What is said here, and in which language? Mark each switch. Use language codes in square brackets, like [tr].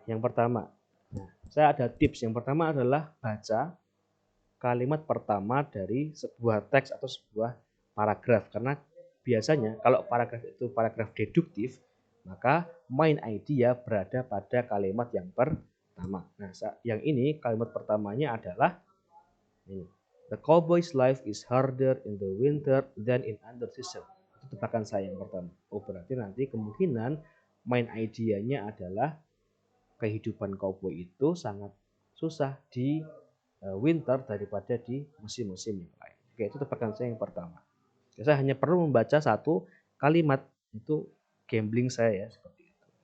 [id] Yang pertama, saya ada tips. Yang pertama adalah baca kalimat pertama dari sebuah teks atau sebuah paragraf. Karena biasanya kalau paragraf itu paragraf deduktif, maka main idea berada pada kalimat yang pertama. Nah, yang ini kalimat pertamanya adalah ini. [en] The cowboy's life is harder in the winter than in under season. [id] Itu tebakan saya yang pertama. Oh, berarti nanti kemungkinan main idea-nya adalah kehidupan cowboy itu sangat susah di winter daripada di musim-musim yang lain. Oke, itu tebakan saya yang pertama. Saya hanya perlu membaca satu kalimat, itu gambling saya ya, seperti itu.